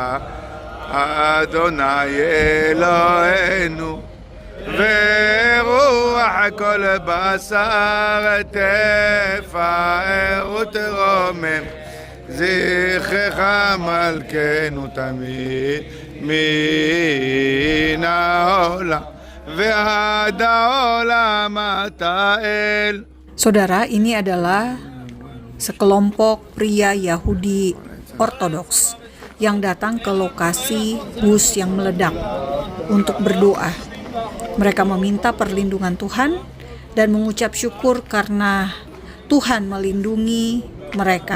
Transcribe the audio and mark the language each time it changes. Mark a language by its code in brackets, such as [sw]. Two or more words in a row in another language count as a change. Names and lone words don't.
[he] אדוני אלוהינו ורוח כל בשר תפאר ותרומם זכרך מלכנו תמיד מן העולם ועד העולם אתה אל. [id] Saudara, ini adalah sekelompok pria Yahudi Ortodoks yang datang ke lokasi bus yang meledak untuk berdoa. Mereka meminta perlindungan Tuhan dan mengucap syukur karena Tuhan melindungi mereka.